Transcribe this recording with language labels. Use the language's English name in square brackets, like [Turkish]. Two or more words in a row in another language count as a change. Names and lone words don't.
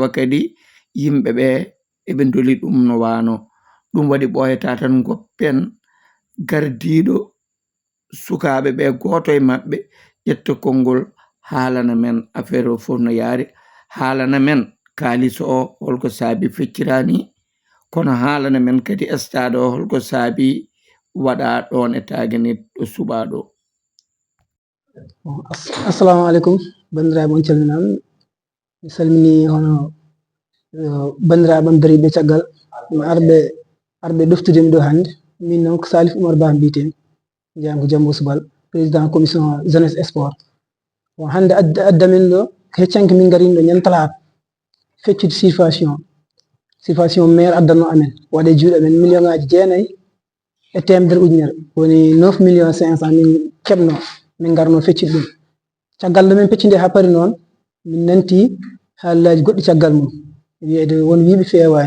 [Fula] kadi yimɓeɓe eɓe dooli ɗum no wano ɗum waɗi ɓoyata tan goppen gardiɗo sukaɓeɓe goto e mabɓe ƴetta konngol haalana men affaire o foof no yaari haalana men kalis o holko saabi feccirani kono haalana men kadi stade o holko saabi waɗa ɗon e Taguinit ɗo suuɓa ɗo. Assalamu alaikum bandiraɓe on calminama mi salmini hono bandiraɓe am dariɓe caggal arɓe ɗoftudemi ɗo hande min noon ko Salif Oumar Ba mbiyetemi jeyam ko Diambo Subal [French] président commission jeunesse et sport [Fula] bon hande addamen ɗo heccanke min garini ɗo ñande talata feccude [French] situation maire [Fula] addanno amen waɗe juuɗe amen million ŋaji 9,100,000 woni 9,500,000 min keɓno min garno feccude ɗum caggal nde min peccide ha paari noon min nanti haallaji goɗɗi caggal mum wiyede won wiiɓe fewani